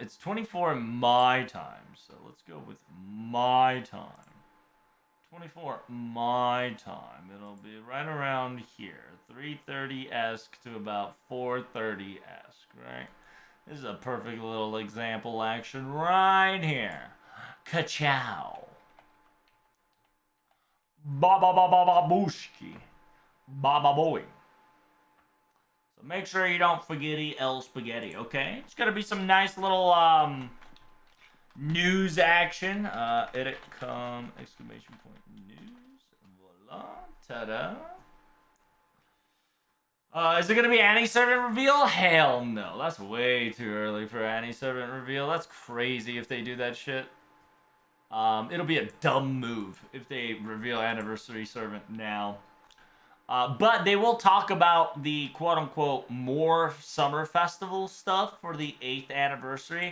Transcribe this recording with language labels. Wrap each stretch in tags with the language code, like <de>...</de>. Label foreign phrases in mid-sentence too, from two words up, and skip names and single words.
<en>It's 24 in my time, so let's go with my time. 24 my time. It'll be right around here. 3:30-esque to about 4:30-esque, right? This is a perfect little example action right here. Ka-chow. Ba-ba-ba-ba-ba-booshki. Ba-ba-boy. So make sure you don't forgetty El Spaghetti, okay? It's gonna be some nice little news action. Edit com exclamation point news. Voila. Ta-da. Is it gonna be Annie Servant reveal? Hell no. That's way too early for Annie Servant reveal. That's crazy if they do that shit. It'll be a dumb move if they reveal Anniversary Servant now. But they will talk about the quote-unquote more Summer Festival stuff for the 8th anniversary.</en>